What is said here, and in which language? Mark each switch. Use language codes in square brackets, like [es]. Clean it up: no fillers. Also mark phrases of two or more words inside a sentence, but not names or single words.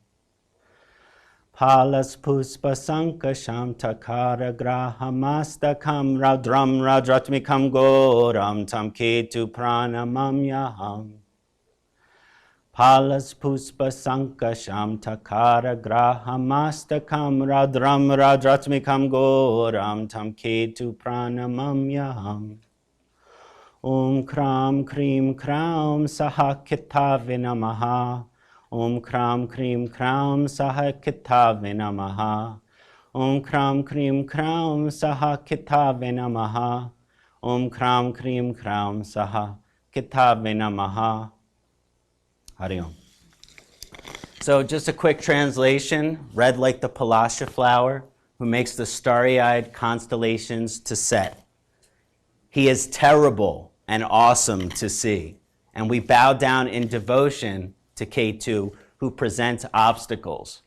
[sa] पलाश पुष्प संकाशं तारका ग्रह मस्तकम् रौद्रं रौद्रात्मकं घोरं तं केतुं प्रणमाम्यहम्. पलाश पुष्प संकाशं तारका ग्रह मस्तकम् रौद्रं रौद्रात्मकं घोरं तं केतुं प्रणमाम्यहम्. ॐ क्रां क्रीं क्रौं सः केतवे नमः. ॐ क्रां क्रीं क्रौं सः केतवे नमः. ॐ क्रां क्रीं क्रौं सः केतवे नमः. ॐ क्रां क्रीं क्रौं सः केतवे नमः. हरि ॐ. [en] So just a quick translation, red like the Palasha flower, who makes the starry-eyed constellations to set. He is terrible and awesome to see, and we bow down in devotion to Ketu, who presents obstacles.